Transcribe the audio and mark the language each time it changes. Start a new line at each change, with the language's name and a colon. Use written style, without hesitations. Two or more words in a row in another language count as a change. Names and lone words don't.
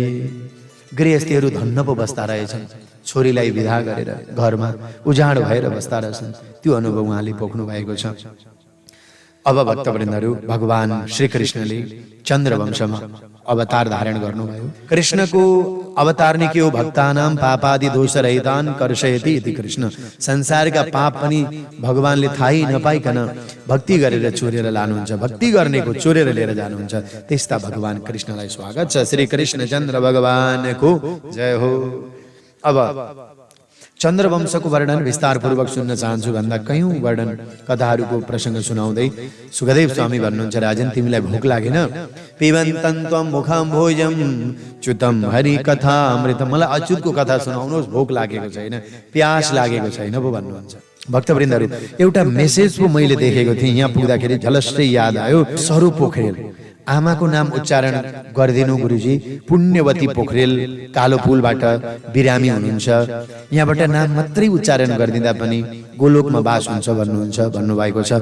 Nepali: गृहस्थीहरू धन्न पो बस्दा रहेछन्, छोरीलाई विदा गरेर घरमा उजाड भएर बस्दा रहेछन्। त्यो अनुभव उहाँले पोख्नु भएको छ। अब भक्तवृन्दहरू, भगवान श्री कृष्णले चन्द्रवंशमा अवतार धारण गर्नुभयो। कृष्णको अवतार नै के हो?
Sanskrit: भक्तानाम पापादि दोष रहितान कर्षयति इति कृष्ण।
Nepali: संसारका पाप पनि भगवानले थाहै नपाइकन भक्ति गरेर चोरेर लानुहुन्छ, भक्ति गर्नेको चोरेर लिएर जानुहुन्छ। त्यस्ता भगवान कृष्णलाई स्वागत छ। श्री कृष्ण चन्द्र भगवानको जय हो। अब चन्द्रवंशको वर्णन विस्तार पूर्वक सुन्न चाहन्छु भन्दा कयौं वर्णन कथाहरूको प्रसंग सुनाउँदै सुखदेव स्वामी भन्नुहुन्छ, राजन तिमीलाई भोक लागेन?
Sanskrit: पिबन्तं त्वं मुखं भोजम च्युतं हरि कथा अमृत।
Nepali: मलाई अच्युतको कथा सुनाउनुहोस्, भोक लागेको छैन, प्यास लागेको छैन पो भन्नुहुन्छ। भक्तवृन्दहरू, एउटा मेसेज पो मैले देखेको थिएँ, यहाँ पुग्दाखेरि झलस्टै याद आयो। सरू पोखरेल आमाको नाम उच्चारण गरिदिनु गुरुजी। पुण्यवती पोखरेल कालो पुलबाट बिरामी हुनुहुन्छ, यहाँबाट नाम मात्रै उच्चारण गरिदिँदा पनि गोलोकमा बास हुन्छ भन्नुहुन्छ, भन्नुभएको छ।